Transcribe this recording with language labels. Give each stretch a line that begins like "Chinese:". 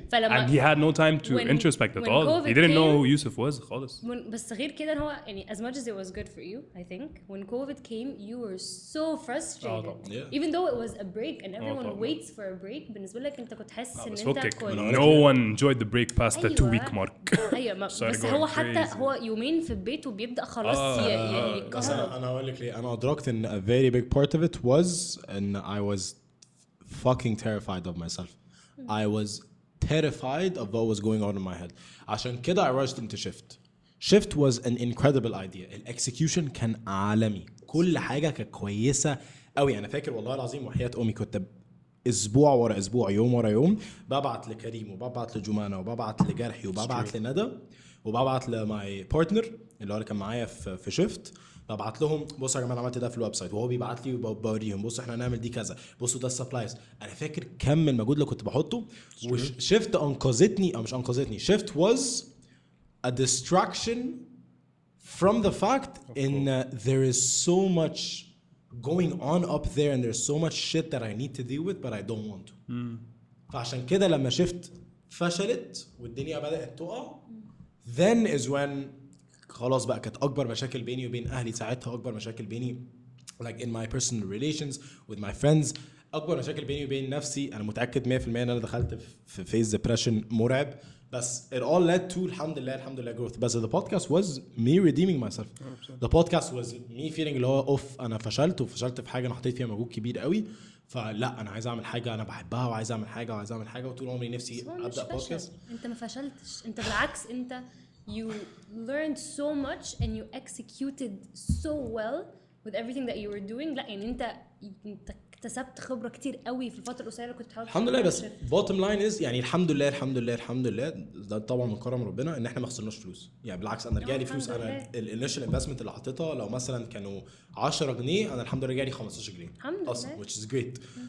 English: And he had no time to introspect at all. He didn't know who Yousef was خالص.
Arabic: بس غير كده هو يعني
English: as much as it was good for you, I think when COVID came, you were so frustrated. Even though it was a break and everyone waits for a break,
Arabic: بالنسبة لك أنت كنت
English: حاسس إن أنت كنت. No one enjoyed the break past the 2-week mark.
Arabic: أيوة بس هو حتى هو يومين في البيت وبيبدأ خلاص يعني. بس أنا أقول لك ليه أنا أدركت إن
English: a very big part of it was and I was fucking terrified of myself. I was terrified of what was going on in my head.
Arabic: عشان كده
English: I rushed into shift. Shift was an incredible idea.
Arabic: الexecution كان عالمي. كل حاجة كانت كويسة قوي. أنا فاكر والله العظيم وحياة أمي كنت أسبوع ورا أسبوع يوم ورا يوم ببعت لكريم وببعت لجومانا وببعت لجرحي وببعت لندى وببعت لماي بارتنر اللي هو كان معايا في شيفت ببعت لهم بصوا يا جماعه عملت ده في الويب سايت وهو بيبعت لي وبوريهم بصوا احنا هنعمل دي كذا بصوا ده السبلايز. انا فاكر كم المجهود اللي كنت بحطه وشيفت انقذتني او مش انقذتني.
English: Shift was a distraction from the fact in there is so much going on up there and there's so much shit that I need to deal with but I don't want to.
Arabic: فعشان كده لما شيفت فشلت والدنيا بدأت تقع
English: then is when
Arabic: خلاص بقى كانت أكبر مشاكل بيني وبين أهلي ساعتها أكبر مشاكل بيني
English: like in my personal relations with my friends
Arabic: أكبر مشاكل بيني وبين نفسي. أنا متأكد 100% أن أنا دخلت في
English: phase depression
Arabic: مرعب بس
English: it all led to
Arabic: الحمد لله growth.
English: بس the podcast was me redeeming myself. The podcast was me feeling
Arabic: اللي هو أنا فشلت في حاجة أنا حطيت فيها مجهود كبير قوي فلا أنا عايز أعمل حاجة أنا بحبها وعايز أعمل حاجة وطول عمري نفسي أبدأ بودكاست. أنت ما فشلتش أنت بالعكس أنت
English: you learned so much and you executed so well with everything that you were doing.
Arabic: لا يعني انت اكتسبت خبره كتير قوي في الفتره القصيره اللي كنت بتحاول الحمد لله. بس
English: bottom line is
Arabic: يعني الحمد لله ده طبعا من كرم ربنا ان احنا ما خسرناش فلوس. يعني بالعكس انا رجع لي فلوس. انا الانيشال انفستمنت اللي حطيتها لو مثلا كانوا 10 جنيه انا الحمد لله رجع لي 15 جنيه اصلا
English: which is great.